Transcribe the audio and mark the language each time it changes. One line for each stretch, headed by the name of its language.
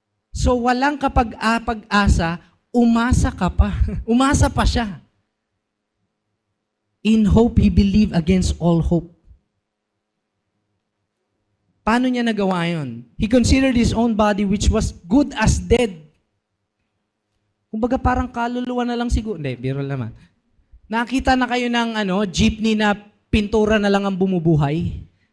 Filipino: So walang kapag-asa, umasa ka pa. Umasa pa siya.
English: In hope, he believed against all hope.
Filipino: Paano niya nagawa yun?
English: He considered his own body which was good as dead.
Filipino: Kumbaga parang kaluluwa na lang siguro. Hindi, biro naman. Nakita na kayo ng jeepney na pintura na lang ang bumubuhay.